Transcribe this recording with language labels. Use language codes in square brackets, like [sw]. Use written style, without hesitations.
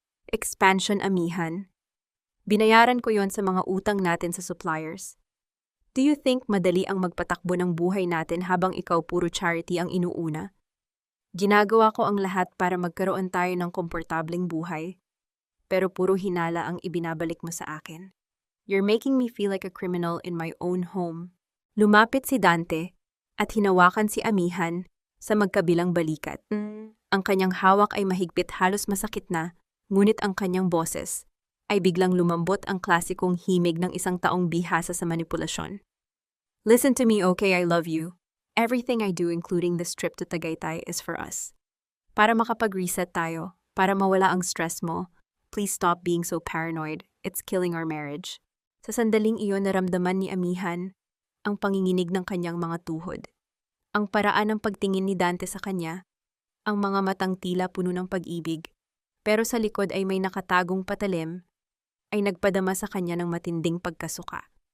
[tl] Expansion, Amihan? Binayaran ko yon sa mga utang natin sa suppliers. [en] Do you think [tl] madali ang magpatakbo ng buhay natin habang ikaw puro charity ang inuuna? Ginagawa ko ang lahat para magkaroon tayo ng komportableng buhay, pero puro hinala ang ibinabalik mo sa akin. [en] You're making me feel like a criminal in my own home. [tl] Lumapit si Dante at hinawakan si Amihan sa magkabilang balikat. Ang kanyang hawak ay mahigpit, halos masakit na, ngunit ang kanyang boses ay biglang lumambot, ang klasikong himig ng isang taong bihasa sa manipulasyon. [en] Listen to me, okay? I love you. Everything I do, including this trip to Tagaytay, is for us. [tl] Para makapag-reset tayo, para mawala ang stress mo, [en] please stop being so paranoid. It's killing our marriage. [tl] Sa sandaling iyon, naramdaman ni Amihan ang panginginig ng kanyang mga tuhod. Ang paraan ng pagtingin ni Dante sa kanya, ang mga matang tila puno ng pag-ibig, pero sa likod ay may nakatagong patalim, ay nagpadama sa kanya ng matinding pagkasuka.